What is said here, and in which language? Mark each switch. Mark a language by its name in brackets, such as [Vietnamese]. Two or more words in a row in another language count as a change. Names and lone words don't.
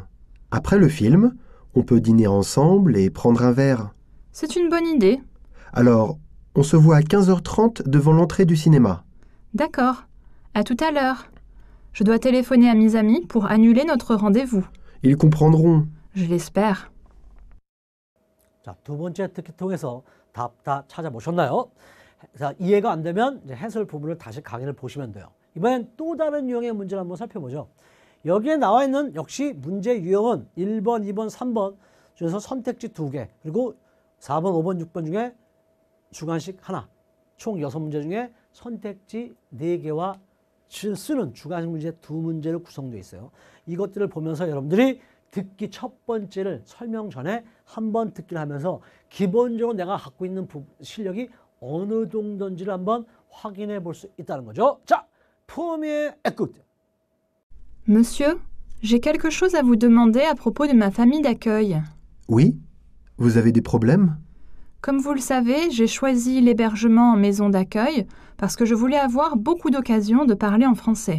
[French] Après le film, on peut dîner ensemble et prendre un verre. C'est une bonne idée. Alors, on se voit à 15h30 devant l'entrée du cinéma. D'accord. À tout à l'heure. Je dois téléphoner à mes amis pour annuler notre rendez-vous. Ils comprendront. Je l'espère. [Korean] 자, 두 번째 특기 통해서 답 다 찾아보셨나요? 자, 이해가 안 되면 이제 해설 부분을 다시 강의를 보시면 돼요. 이번엔 또 다른 유형의 문제를 한번 살펴보죠. 여기에 나와 있는 역시 문제 유형은 1번, 2번, 3번 중에서 선택지 2개, 그리고 4번, 5번, 6번 중에 주관식 하나, 총 6문제 중에 선택지 4개와 쓰는 주관식 문제 2문제로 구성되어 있어요. 이것들을 보면서 여러분들이 듣기 첫 번째를 설명 전에 한번 듣기를 하면서 기본적으로 내가 갖고 있는 실력이 어느 정도인지를 한번 확인해 볼 수 있다는 거죠. 자, [French] premier écoute. Monsieur, j'ai quelque chose à vous demander à propos de ma famille d'accueil. Oui? Vous avez des problèmes? Comme vous le savez, j'ai choisi l'hébergement en maison d'accueil parce que je voulais avoir beaucoup d'occasions de parler en français.